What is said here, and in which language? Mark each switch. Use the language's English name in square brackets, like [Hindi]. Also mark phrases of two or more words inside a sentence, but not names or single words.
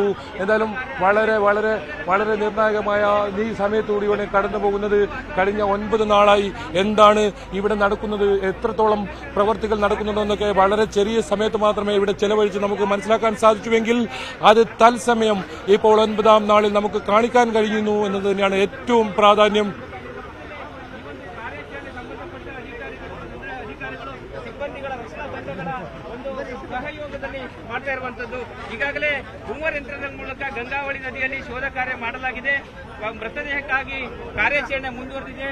[Malayalam] എന്തായാലും വളരെ വളരെ വളരെ നിർണായകമായ ഈ സമയത്തുകൂടിയാണ് കടന്നു പോകുന്നത്. കഴിഞ്ഞ 9 നാളായി എന്താണ് ഇവിടെ നടക്കുന്നത്, എത്രത്തോളം പ്രവർത്തികൾ നടക്കുന്നുണ്ടോ എന്നൊക്കെ വളരെ ചെറിയ സമയത്ത് മാത്രമേ ഇവിടെ ചെലവഴിച്ച് നമുക്ക് മനസ്സിലാക്കാൻ സാധിച്ചുവെങ്കിൽ അത് തത്സമയം ഇപ്പോൾ 9ാം നാളിൽ നമുക്ക് കാണിക്കാൻ കഴിയുന്നു എന്നത് തന്നെയാണ് ഏറ്റവും ಪ್ರಾಧಾನ್ಯ. [Kannada] ಸಿಬ್ಬಂದಿಗಳ ರಕ್ಷಣಾ ತಂಡಗಳ ಒಂದು ಸಹಯೋಗದಲ್ಲಿ ಮಾಡ್ತಾ ಇರುವಂತದ್ದು. ಈಗಾಗಲೇ ಬೂಮರ್ ಯಂತ್ರದ ಮೂಲಕ ಗಂಗಾವಳಿ ನದಿಯಲ್ಲಿ ಶೋಧ ಕಾರ್ಯ ಮಾಡಲಾಗಿದೆ. ಮೃತದೇಹಕ್ಕಾಗಿ ಕಾರ್ಯಾಚರಣೆ ಮುಂದುವರೆದಿದೆ.